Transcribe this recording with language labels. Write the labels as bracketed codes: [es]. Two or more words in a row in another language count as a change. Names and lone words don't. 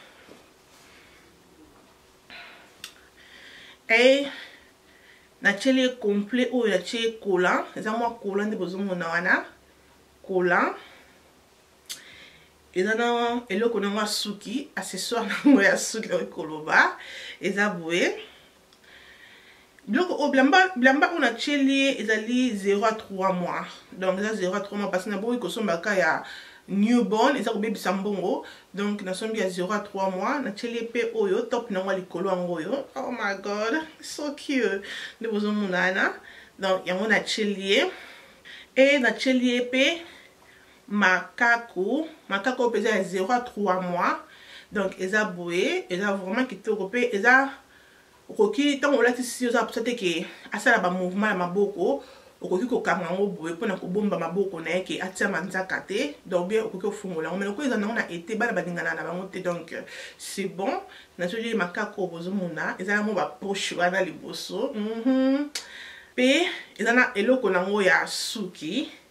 [ln] et na tche [fr] le complet [ln] oyo na tche collant eza mwa collant nde bozomona wana collant eza na eloko nango ya suki accessoire nango ya suki na koloba eza boye biloko oyo bilamba oyo na tche lie ezali 0 à 3 [fr] mois donc [ln] eza 0 à 3 [fr] mois parce que [ln] na boyi kosombaka ya newborn eza kobebisa mbongo donc na sombi ya 0 à 3 mois na tche lie pe oyo top nango likolo yango oyo [en] oh my god so cute [ln] nde bozomona wana donc yango na chelie et na chelie pe makako pesa ya 0 à 3 [fr] mois donc [ln] eza boye eza vraiment kitoko pe eza okoki ntango olatisi oza posa te ke asala ba mouvement ya maboko okoki kokanga yango boye mpona kobomba maboko na ye ke atia manzaka te [fr] donc bien [ln] okoki ofungola yango mais lokola eza nango na ete bana balingana na bango te donc [fr] c'est bon [ln] nazoli makako bozomona eza nango bapoche wana liboso pe eza na eloko nango ya suki.